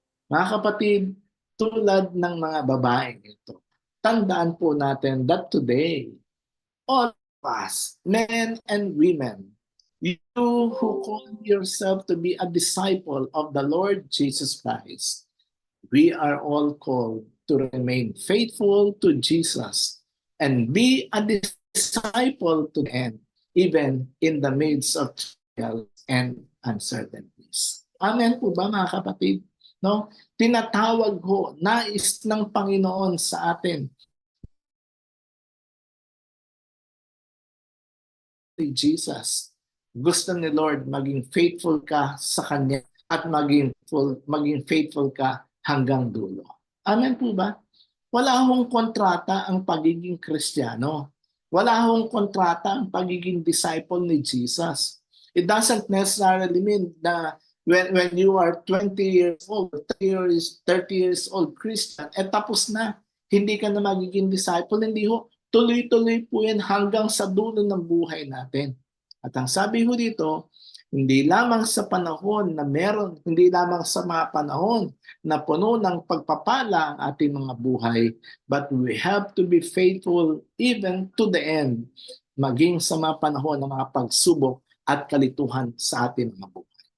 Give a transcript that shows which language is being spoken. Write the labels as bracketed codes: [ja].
[tl] Mga kapatid, tulad ng mga babaeng ito, tandaan po natin [en] that today, all of us, men and women, you who call yourself to be a disciple of the Lord Jesus Christ, we are all called to remain faithful to Jesus and be a disciple to the end, even in the midst of trials and uncertainties. [tl] Amen po ba mga kapatid? No? Tinatawag ho, nais ng Panginoon sa atin. Jesus. Gusto ni Lord maging faithful ka sa Kanya at maging faithful ka hanggang dulo. Amen po ba? Wala hong kontrata ang pagiging Kristiyano. Wala hong kontrata ang pagiging disciple ni Jesus. [en] It doesn't necessarily mean na when you are 20 years old, 30 years old Christian, [tl] tapos na, hindi ka na magiging disciple. Hindi ho. Tuloy-tuloy po yan hanggang sa dulo ng buhay natin. At ang sabi ho dito, hindi lamang sa panahon na meron, hindi lamang sa mga panahon na puno ng pagpapala ang ating mga buhay, [en] but we have to be faithful even to the end, [tl] maging sa mga panahon ng mga pagsubok at kalituhan sa ating mga buhay.